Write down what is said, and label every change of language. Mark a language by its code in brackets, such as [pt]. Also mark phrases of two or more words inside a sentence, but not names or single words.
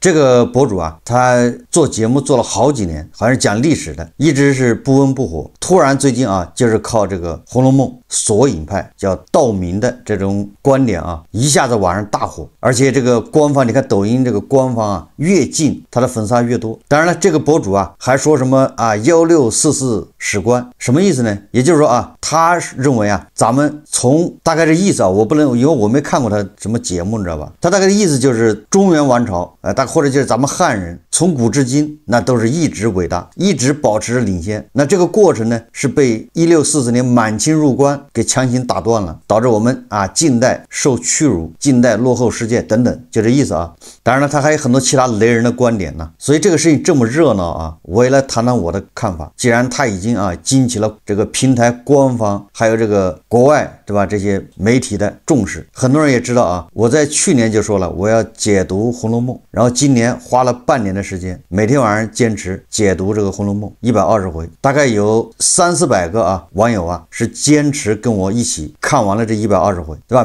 [zh] 這個博主他做節目做了好幾年，好像是講歷史的，一直是不溫不火。突然最近就是靠這個《紅樓夢》索引派叫道明的這種觀點一下子網上大火。而且這個官方，你看抖音這個官方越禁他的粉絲越多。當然了，這個博主還說什麼1644史觀，什麼意思呢？也就是說他認為咱們從大概的意思我不能，因為我沒看過他什麼節目，你知道吧？他大概的意思就是中原王朝或者就是咱們汉人從古至今那都是一直偉大，一直保持着領先。那這個過程呢是被1644年滿清入關給強行打斷了，導致我們近代受屈辱，近代落後世界等等，就這意思當然了，他還有很多其他雷人的觀點呢。所以這個事情这麼熱鬧我也來談談我的看法。既然他已经激起了這個平台官方還有這個國外對吧這些媒體的重視，很多人也知道我在去年就說了我要解讀《紅樓夢》，然後今年花了半年的時間，每天晚上堅持解讀這個《紅樓夢》120回，大概有300-400個網友是堅持跟我一起看完了這120回，對吧？